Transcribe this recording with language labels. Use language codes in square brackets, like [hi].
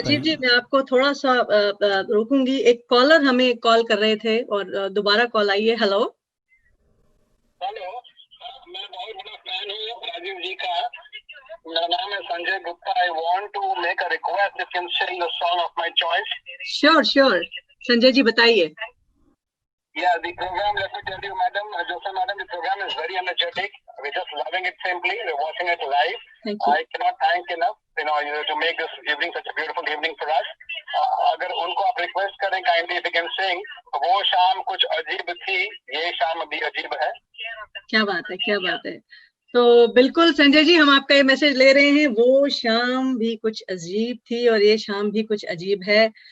[hi] राजीव जी, मैं आपको थोड़ा सा रोकूंगी। एक कॉलर हमें कॉल कर रहे थे और दोबारा कॉल आई है। हेलो हेलो, मैं बहुत बड़ा फैन हूँ राजीव जी का। मेरा नाम है Sanjay Gupta. [en] I want to make a request, if can sing the song of my choice. [hi] Sure sure, Sanjay ji बताइए। [en] Yeah, the program, let me tell you, madam, Joseph madam, the program is very energetic. We're just loving it simply. We're watching it live. Thank you. I cannot thank enough, to make this evening such a beautiful evening for us. [hi] अगर उनको आप request करें [en] kindly if you can sing, [hi] वो शाम कुछ अजीब थी, ये शाम भी अजीब है। क्या बात है, क्या बात है। तो बिल्कुल संजय जी, हम आपका ये मैसेज ले रहे हैं। वो शाम भी कुछ अजीब थी और ये शाम भी कुछ अजीब है।